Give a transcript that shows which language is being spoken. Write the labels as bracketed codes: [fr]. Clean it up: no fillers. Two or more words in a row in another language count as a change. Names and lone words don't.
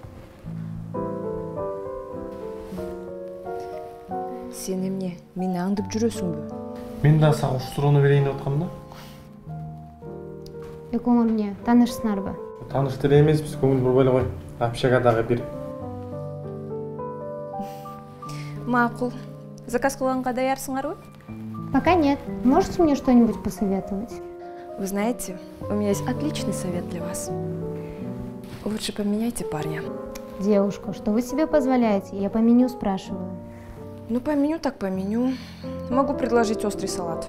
[ky] Сен эмне, мени аңдып жүрөсүңбү? Мен да сага ушул суроону берейин деп аткам да. Экөөңөр эмне, таанышсыңарбы? Тааныш деле эмеспиз, көңүл бурбай эле кой. Общагадагы бир. Макул. Заказ кылганга даярсыңарбы? [ru] Пока нет. Можете мне что-нибудь посоветовать? Вы знаете, у меня есть отличный совет для вас. Лучше поменяйте парня. Девушка, что вы себе позволяете? Я по меню спрашиваю. Ну, по меню так по меню. Могу предложить острый салат.